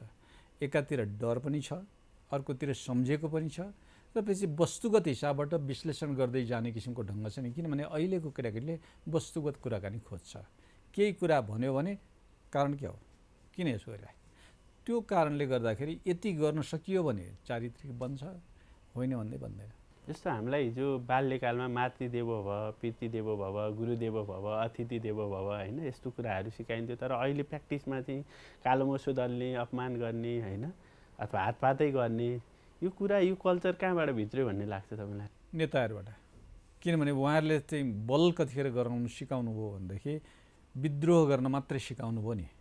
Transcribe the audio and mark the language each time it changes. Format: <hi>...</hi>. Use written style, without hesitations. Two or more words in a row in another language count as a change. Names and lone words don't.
<ne>एकातिर डर पनि छ, अर्कोतिर सम्झेको पनि छ, र पछि वस्तुगत हिसाबबाट विश्लेषण गर्दै जाने किसिमको ढङ्ग छ नि। किनभने अहिलेको केटाकेटीले वस्तुगत कुराकानी खोज्छ। केही कुरा भन्यो भने कारण के हो, किन यसो गरिरहेको, त्यो कारणले गर्दाखेरि यति गर्न सकियो भने चारित्रिक बन्छ, होइन भन्दै बन्दैन। जस्तो हामीलाई हिजो बाल्यकालमा</ne> <sa>मातृदेवो भव, पितृदेवो भव, गुरुदेवो भव, अतिथि देवो भव,</sa> <ne>होइन, यस्तो कुराहरू सिकाइन्थ्यो। तर अहिले प्र्याक्टिसमा चाहिँ कालो मोसो दल्ने, अपमान गर्ने, होइन, अथवा हातपातै गर्ने, यो कुरा, यो कल्चर कहाँबाट भित्र्यो भन्ने लाग्छ तपाईँलाई? नेताहरूबाट। किनभने उहाँहरूले चाहिँ बल कतिखेर गराउनु सिकाउनु भयो भनेदेखि विद्रोह गर्न मात्रै सिकाउनु भयो नि।</ne>